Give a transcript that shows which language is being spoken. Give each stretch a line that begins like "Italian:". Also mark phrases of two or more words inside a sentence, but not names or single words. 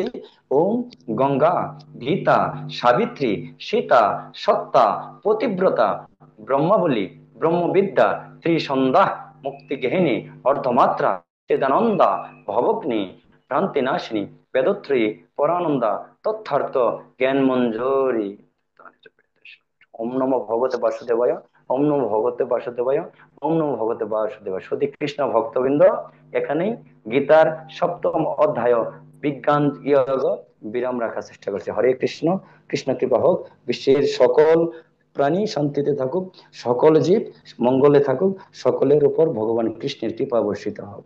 Sanskrit: ওম গঙ্গা, গীতা, সাবিত্রী, সীতা, সত্তা, পতিব্রতা, ব্রহ্মাবলী, ব্রহ্মবিদ্যা, ত্রিসন্ধ্যা, মুক্তি গেহিনী, অর্ধমাত্রা, চিদানন্দা, ভবগ্নি, ভ্রান্তি নাশিনী, বেদত্রয়ী, পরানন্দা, তথার্থ জ্ঞান মঞ্জুরি। ওম নমো ভগবতে বাসুদেবায়, ওম নমো ভগবতে বাসুদেবায়, ওম নমো ভগবতে বাসুদেবায়।
Bangla: সতী কৃষ্ণ ভক্তবৃন্দ, এখানেই গীতার সপ্তম অধ্যায় বিজ্ঞান যোগ বিরাম রাখার চেষ্টা করছে। হরে কৃষ্ণ, কৃষ্ণ কৃপা হোক। বিশ্বের সকল প্রাণী শান্তিতে থাকুক, সকল জীব মঙ্গলে থাকুক, সকলের উপর ভগবান কৃষ্ণের কৃপা বর্ষিত হোক।